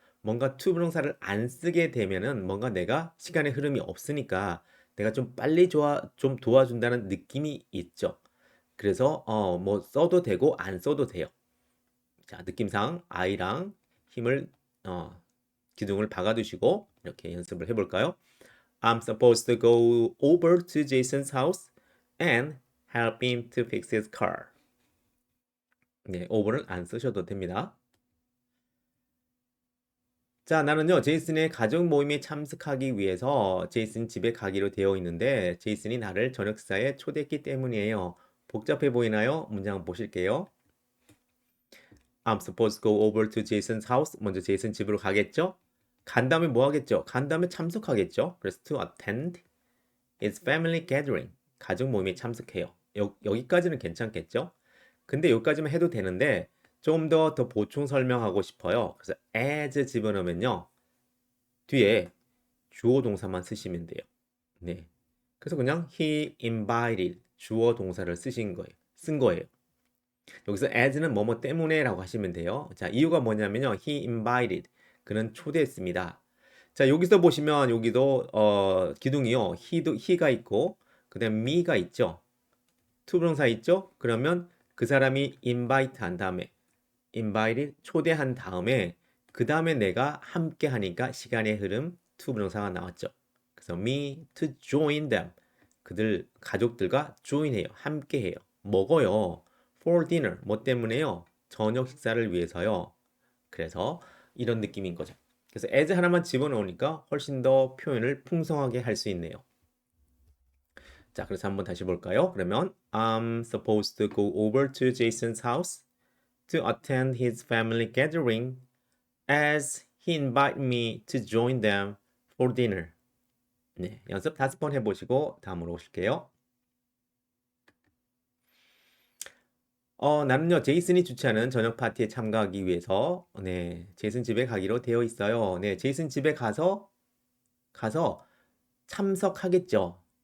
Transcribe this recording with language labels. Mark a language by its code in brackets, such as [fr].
[ko] 뭔가 to 부정사를 안 쓰게 되면은 뭔가 내가 시간의 흐름이 없으니까 내가 좀 빨리 좀 도와준다는 느낌이 있죠. 그래서 뭐 써도 되고 안 써도 돼요. 자, 느낌상 I랑 힘을 기둥을 박아두시고 이렇게 연습을 해볼까요? [en] I'm supposed to go over to Jason's house and help him to fix his car. [ko] 네, over는 안 쓰셔도 됩니다. 자, 나는요, 제이슨의 가족 모임에 참석하기 위해서 제이슨 집에 가기로 되어 있는데, 제이슨이 나를 저녁 식사에 초대했기 때문이에요. 복잡해 보이나요? 문장 보실게요. [en] I'm supposed to go over to Jason's house. [ko] 먼저 제이슨 집으로 가겠죠? 간 다음에 뭐 하겠죠? 간 다음에 참석하겠죠? 그래서 [en] to attend his family gathering. [ko] 가족 모임에 참석해요. 여기까지는 괜찮겠죠? 근데 여기까지만 해도 되는데, 좀 더 보충 설명하고 싶어요. 그래서 as 집어넣으면요. 뒤에 주어 동사만 쓰시면 돼요. 네. 그래서 그냥 he invited 주어 동사를 쓴 거예요. 여기서 as는 뭐뭐 때문에라고 하시면 돼요. 자, 이유가 뭐냐면요. he invited 그는 초대했습니다. 자, 여기서 보시면 여기도 기둥이요. he가 있고 그다음 me가 있죠. 투부정사 있죠? 그러면 그 사람이 invite 한 다음에 invited 초대한 다음에 그 다음에 내가 함께 하니까 시간의 흐름 투부정사가 나왔죠. 그래서 [en] me to join them [ko] 그들 가족들과 join해요. 함께해요. 먹어요. [en] for dinner [ko] 뭐 때문에요? 저녁 식사를 위해서요. 그래서 이런 느낌인 거죠. 그래서 as 하나만 집어넣으니까 훨씬 더 표현을 풍성하게 할 수 있네요. 자, 그래서 한번 다시 볼까요? [en] 그러면 I'm supposed to go over to Jason's house to attend his family gathering as he invited me to join them for dinner. [ko] 네, 연습 5번 해보시고 다음으로 오실게요. 나는요, 제이슨이 주최하는 저녁 파티에 참가하기 위해서, 네, 제이슨 집에 가기로 되어 있어요. 네, 제이슨 집에 가서 참석하겠죠.